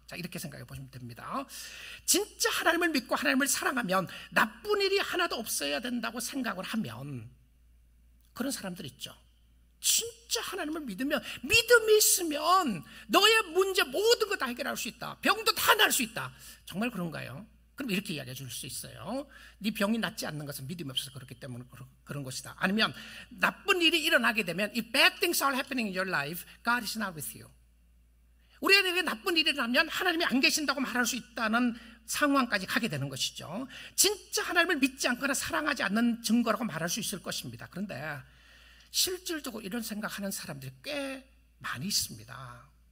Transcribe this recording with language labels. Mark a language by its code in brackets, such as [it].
[ko] 자, 이렇게 생각해 보시면 됩니다. 진짜 하나님을 믿고 하나님을 사랑하면 나쁜 일이 하나도 없어야 된다고 생각을 하면 그런 사람들 있죠. 진짜 하나님을 믿으면, 믿음이 있으면 너의 문제 모든 거 다 해결할 수 있다. 병도 다 날 수 있다. 정말 그런가요? 그럼 이렇게 이야기해 줄 수 있어요. 네 병이 낫지 않는 것은 믿음이 없어서 그렇기 때문에 그런 것이다. 아니면 나쁜 일이 일어나게 되면 [en] If bad things are happening in your life, God is not with you. [ko] 우리에게 나쁜 일이 일어나면 하나님이 안 계신다고 말할 수 있다는 상황까지 가게 되는 것이죠. 진짜 하나님을 믿지 않거나 사랑하지 않는 증거라고 말할 수 있을 것입니다. 그런데 실질적으로 이런 생각하는 사람들이 꽤 많이 있습니다.